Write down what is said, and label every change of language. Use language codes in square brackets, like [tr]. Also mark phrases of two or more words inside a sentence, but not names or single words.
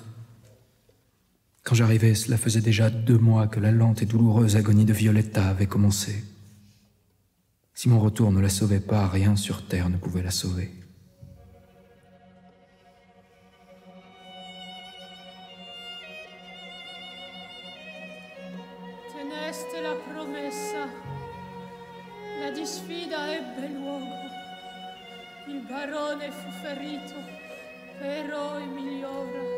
[fr] Quand j'arrivais, cela faisait déjà 2 mois que la lente et douloureuse agonie de Violetta avait commencé. Si mon retour ne la sauvait pas, rien sur terre ne pouvait la sauver. [it] Teneste la promessa, la disfida ebbe luogo. Il barone fu ferito, però è migliore.